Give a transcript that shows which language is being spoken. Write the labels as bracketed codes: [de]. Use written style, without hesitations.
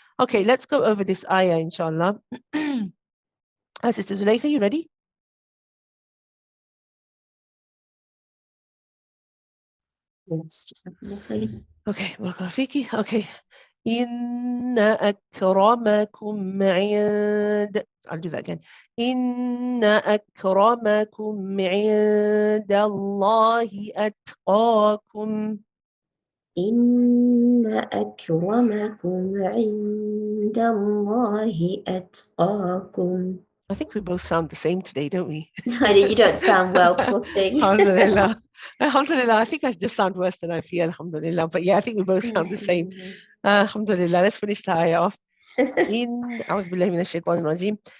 [en] Okay, let's go over this ayah, inshallah. Sister Zuleika, you ready? Yes, just a minute. Okay, welcome, Fiki. Okay. [ar] إن أكرمكم عند [en] I'll do that again. [ar] إن أكرمكم عند الله أتقاكم. إن أكرمكم عند الله أتقاكم. [en] I think we both sound the same today, don't we? Honey, you don't sound well, poor thing. Alhamdulillah. Alhamdulillah. I think I just sound worse than I feel. Alhamdulillah. But yeah, I think we both sound the same. Alhamdulillah. Let's finish the ayah off. [ar] أعوذ بالله من الشيطان الرجيم.